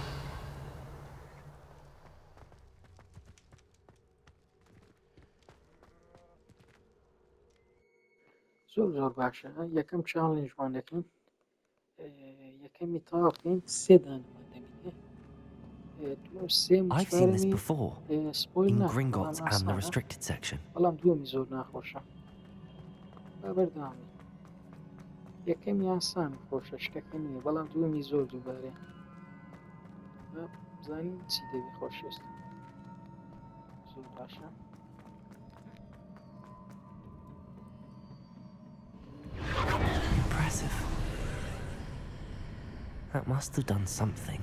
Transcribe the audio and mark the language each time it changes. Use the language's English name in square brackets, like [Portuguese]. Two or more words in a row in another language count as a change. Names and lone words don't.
[Central Kurdish] زۆر باشە یەکەم چاڵنجمان دەکەین یەکەمی تەواو بکەین سێ دانەمان دەمینێ [English] I've seen this before in Gringotts and the restricted section. [Central Kurdish] بەڵام دووەمی زۆر ناخۆشە با بەردەوامی یەکەمی ئاسان خۆشە شتەکە نییە بەڵام دووەمی زۆر دووبارەیە بزانین چی دەبێ خۆشەویستم زۆر باشە [English] Impressive. That must have done something.